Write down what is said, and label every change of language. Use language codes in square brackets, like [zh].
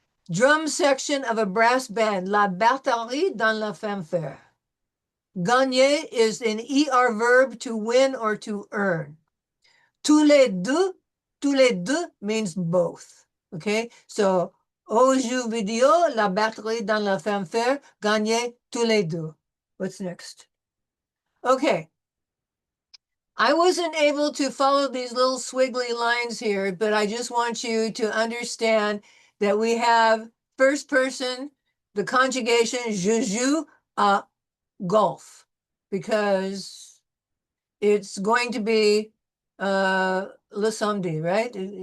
[en] Drum section of a brass band, [fr] la batterie dans la fanfare. [en] Gagner is an ER verb to win or to earn. Tous les deux means both. [fr] Okay, so au jeu vidéo, la batterie dans la fanfare, gagner tous les deux. [en] What's next? Okay. I wasn't able to follow these little swiggly lines here, but I just want you to understand that we have first person, the conjugation, [fr] je joue à golf, [en] because it's going to be le samedi, right?